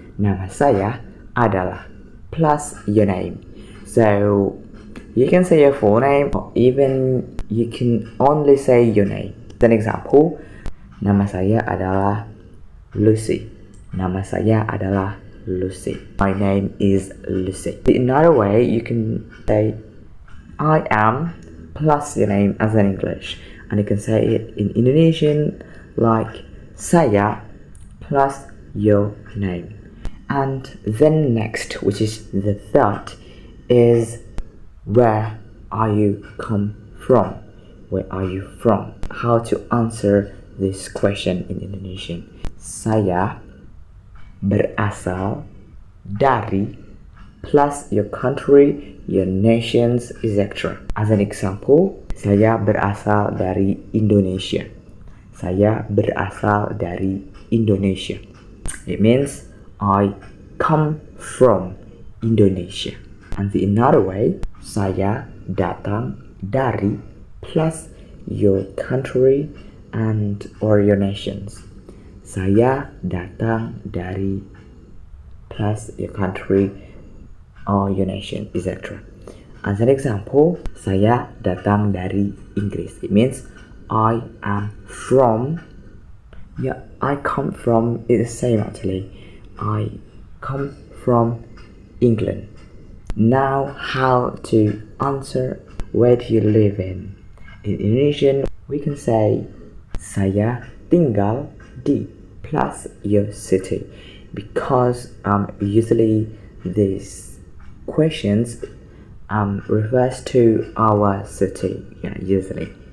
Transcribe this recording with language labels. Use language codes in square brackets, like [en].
[id] Nama saya adalah [en] plus your name. So you can say your full name, or even you can only say your name. An example, [id] nama saya adalah Lucy. Nama saya adalah Lucy. [en] My name is Lucy. Another way you can say I am plus your name as in English, and you can say it in Indonesian like saya plus your name. And then next, which is the third, is where are you come from? Where are you from? How to answer this question in Indonesian? [id] Saya berasal dari [en] plus your country, your nations, etc. As an example, [id] saya berasal dari Indonesia. Saya berasal dari Indonesia. [en] It means I come from Indonesia. And the another way, [id] saya datang dari [en] plus your country and or your nations. [id] Saya datang dari [en] plus your country or your nation, etc. As an example, [id] saya datang dari Inggris. [en] It means I am from. Yeah, I come from is the same actually. I come from England. Now, how to answer where do you live in? In Indonesian, we can say [id] saya tinggal di [en] plus your city, because usually these questions refers to our city. Yeah, usually.